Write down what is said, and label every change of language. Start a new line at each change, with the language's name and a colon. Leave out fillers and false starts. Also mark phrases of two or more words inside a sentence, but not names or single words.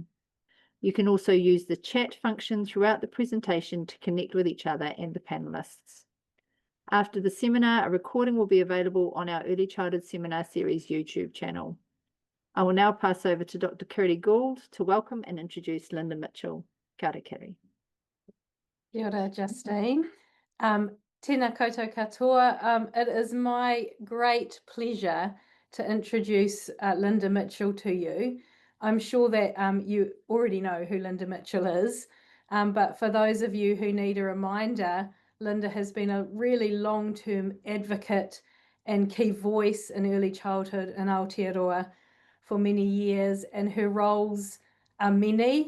English: You can also use the chat function throughout the presentation to connect with each other and the panelists. After the seminar, a recording will be available on our Early Childhood Seminar Series YouTube channel. I will now pass over to Dr. Kiri Gould to welcome and introduce Linda Mitchell.
Māori: Kia ora, Kiri. Kia ora, Justine. Tēnā koutou katoa.
English: It is my great pleasure to introduce Linda Mitchell to you. I'm sure that you already know who Linda Mitchell is, but for those of you who need a reminder, Linda has been a really long-term advocate and key voice in early childhood in Aotearoa for many years, and her roles are many.